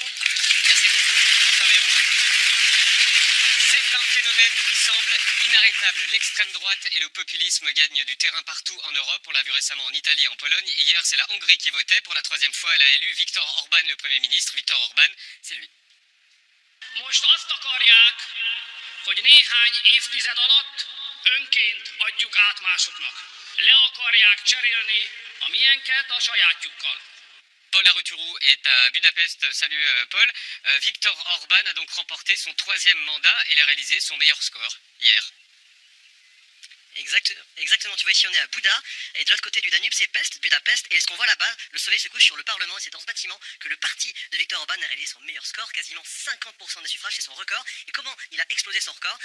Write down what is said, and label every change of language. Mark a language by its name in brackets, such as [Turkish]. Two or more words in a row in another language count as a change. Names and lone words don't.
[French] Merci beaucoup, François Bayrou. C'est un phénomène qui semble inarrêtable. L'extrême droite et le populisme gagnent du terrain partout en Europe. On l'a vu récemment en Italie et en Pologne. Hier, c'est la Hongrie qui votait. Pour la 3e fois, elle a élu Viktor Orban, le Premier ministre. Viktor Orban, c'est lui. [Hungarian] Most azt akarják, hogy néhány évtized alatt önként adjuk át másoknak. Le akarják cserélni a miénket a sajátjukkal. [French] Paul Aruturou est à Budapest. Salut Paul. Viktor Orban a donc remporté son 3e mandat et il a réalisé son meilleur score hier. Exactement, tu vois ici on est à Bouda, et de l'autre côté du Danube c'est Pest, Budapest, et ce qu'on voit là-bas, le soleil se couche sur le Parlement, et c'est dans ce bâtiment que le parti de Viktor Orban a réalisé son meilleur score, quasiment 50% des suffrages, c'est son record, et comment il a explosé son record?